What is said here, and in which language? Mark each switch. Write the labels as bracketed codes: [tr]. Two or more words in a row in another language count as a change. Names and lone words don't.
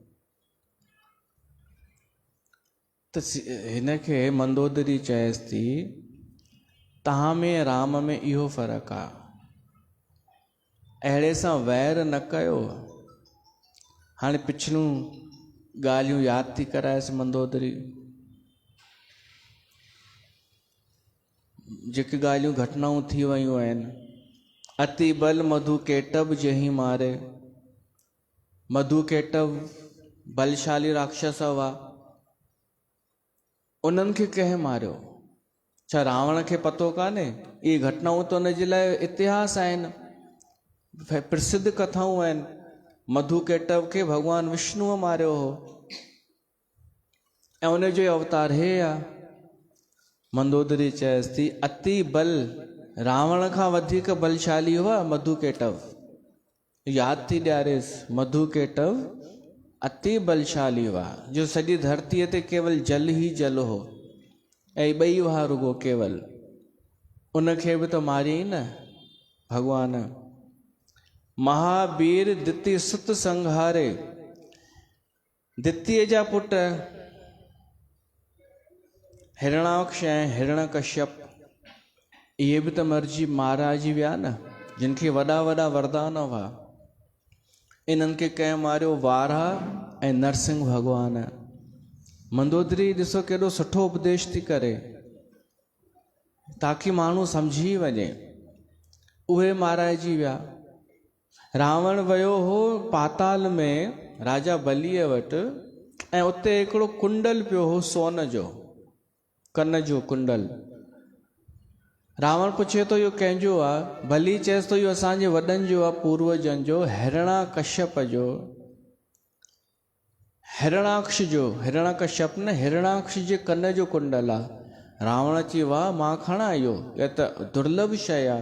[sd] त हिनखे मंदोदरी चएसि थी, तव्हां में राम में इहो फ़र्क़ु आहे, अहिड़े सां वैर न कयो। हाणे पिछलियूं ॻाल्हियूं यादि थी कराएसि मंदोदरी, जेके ॻाल्हियूं घटनाऊं थी वियूं आहिनि। [awa] अति बल मधु केटव जंहिं मारे, [sd] मधु केटव बलशाली राक्षस हुआ, उन्हनि खे कंहिं मारियो? छा रावण खे पतो कान्हे? इहे घटनाऊं त उन जे लाइ इतिहास आहिनि, प्रसिद्ध कथाऊं आहिनि। मधु केटव खे भॻवानु विष्णुअ मारियो हो ऐं उन जो अवतार हे आहे। मंदोदरी चएसि थी, [awa] अति बल, [sd] रावण खां वधीक बलशाली हुआ मधु केटव। यादि थी ॾियारेसि, मधु केटव अति बलशाली हुआ, जो सॼी धरतीअ ते केवल जल ई जल हो, ऐं ॿई हुआ रुगो केवल। उनखे बि त मारियईं न भॻवान। [awa] महावीर दिति सुत संहारे, [sd] दितीअ जा पुट हिरणाक्ष ऐं हिरण्यकश्यप, इहे बि त मरिजी माराजी विया न, जिन खे वॾा वॾा वरदान हुआ। इन्हनि खे कंहिं मारियो? वाराह ऐं नरसिंह भॻवान। मंदोदरी ॾिसो केॾो सुठो उपदेश थी करे, ताकी माण्हू सम्झी वञे। उहे माराइजी विया। रावण वियो हो पाताल में राजा बलीअ वटि, ऐं उते हिकिड़ो कुंडल पियो हो सोन जो, कन जो कुंडल। रावण पुछे थो इहो कंहिंजो आहे? बली चएसि थो इहो असांजे वॾनि जो आहे, पूर्वजनि जो, हिरणाकश्यप जो, हिरणाक्ष जो। हिरणाकश्यप न, हिरणाक्ष जे कन जो कुंडल आहे। रावण चई वाह, मां खणा इहो, इहा त दुर्लभ शइ आहे।